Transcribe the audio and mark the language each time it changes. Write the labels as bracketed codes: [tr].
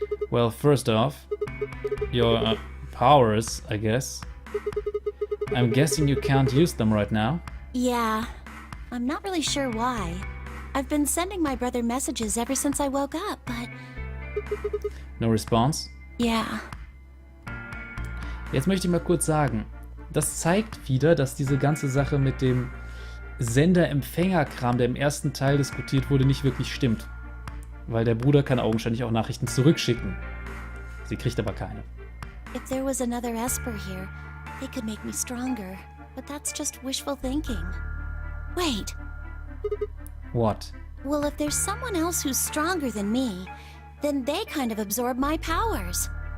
[en] Well, first off, your powers, I guess. I'm guessing you can't use them right now. Yeah. I'm not really sure why. I've been sending my brother messages ever since I woke up, but... No response? Yeah. [de] Jetzt möchte ich mal kurz sagen, das zeigt wieder, dass diese ganze Sache mit dem Sender-Empfänger-Kram, der im ersten Teil diskutiert wurde, nicht wirklich stimmt. Weil der Bruder kann augenscheinlich auch Nachrichten zurückschicken. Sie kriegt aber keine. [en] If there was another Esper here, they could make me stronger. But that's just wishful thinking. Wait. What? Well, if there's someone else who's stronger than me, then they kind of absorb my powers.